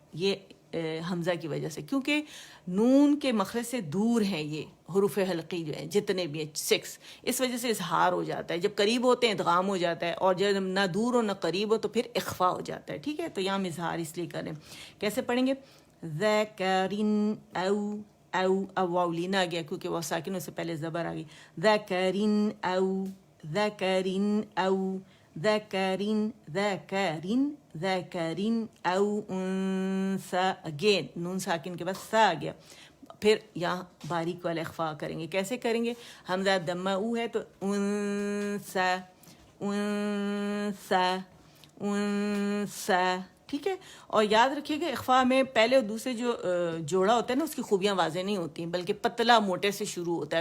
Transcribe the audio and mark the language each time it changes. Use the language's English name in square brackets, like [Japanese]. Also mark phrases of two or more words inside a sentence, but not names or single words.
[Urdu] یہ حمزہ کی وجہ سے, کیونکہ نون کے مخرج سے دور ہیں یہ حروف حلقی جو ہیں جتنے بھی ہیں 6, اس وجہ سے اظہار ہو جاتا ہے. جب قریب ہوتے ہیں ادغام ہو جاتا ہے, اور جب نہ دور ہو نہ قریب ہو تو پھر اخفا ہو جاتا ہے, ٹھیک ہے. تو یہاں ہم اظہار اس لیے کریں. کیسے پڑھیں گے؟ [Arabic] ذکرین او, او, [Urdu] اب واو لینا آ گیا کیونکہ وہ ساکن سے پہلے زبر آ گئی. [Arabic] ذکرین او, ذکرین او, ذکرین, ذکرین, ذکرین او انسا, [Urdu] اگین نون ساکن کے بعد سا آ گیا. پھر یہاں باریک والا اخفاء کریں گے. کیسے کریں گے؟ حمزہ دمہ او ہے تو [Arabic] انسا, انسا, انسا, [Urdu] ٹھیک ہے. اور یاد رکھیے کہ اخفاء میں پہلے اور دوسرے جو جوڑا ہوتا ہے نا, اس کی خوبیاں واضح نہیں ہوتی ہیں, بلکہ پتلا موٹے سے شروع ہوتا ہے.